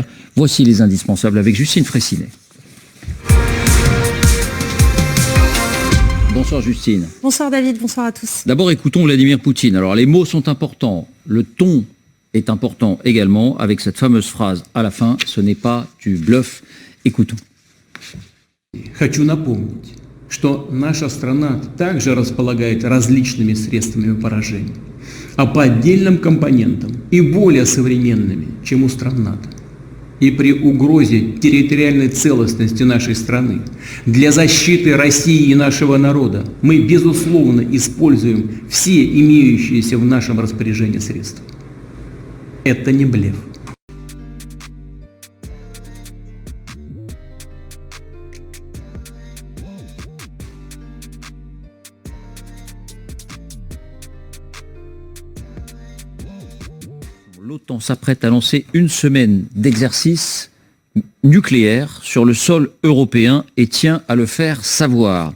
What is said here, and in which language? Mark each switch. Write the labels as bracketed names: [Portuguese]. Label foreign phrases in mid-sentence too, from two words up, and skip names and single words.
[French] Voici les indispensables avec Justine Fraissinet. Bonsoir Justine. Bonsoir David, bonsoir à tous. D'abord écoutons Vladimir Poutine. Alors les mots sont importants, le ton est important également, avec cette fameuse phrase à la fin, ce n'est pas du bluff. Écoutons. [Russian] Хочу напомнить, что наша страна также располагает различными средствами поражения, а по отдельным компонентам и более современными, чем у стран НАТО. И при угрозе территориальной целостности нашей страны для защиты России и нашего народа мы, безусловно, используем все имеющиеся в нашем распоряжении средства. Это не блеф. [French] L'OTAN s'apprête à lancer une semaine d'exercice nucléaire sur le sol européen et tient à le faire savoir.